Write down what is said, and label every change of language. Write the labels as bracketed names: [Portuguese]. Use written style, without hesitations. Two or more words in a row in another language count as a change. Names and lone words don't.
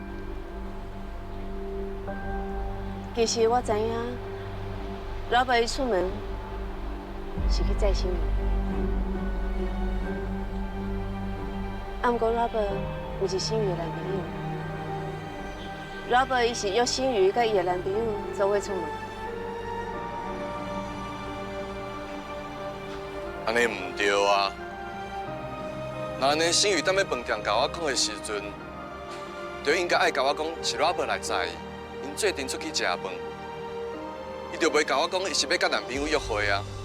[Min Nan Chinese] 其实我知影，Robert 一出门是去载星宇，啊，不过 Robert 不是星宇的男朋友。Robert 伊是约星宇甲伊的男朋友做伙出门。安尼唔对啊！那安尼星宇踮咧饭店甲我讲的时阵，就应该爱甲我讲是 Robert 来载伊，因做阵出去食饭，伊就袂甲我讲伊是要甲男朋友约会啊。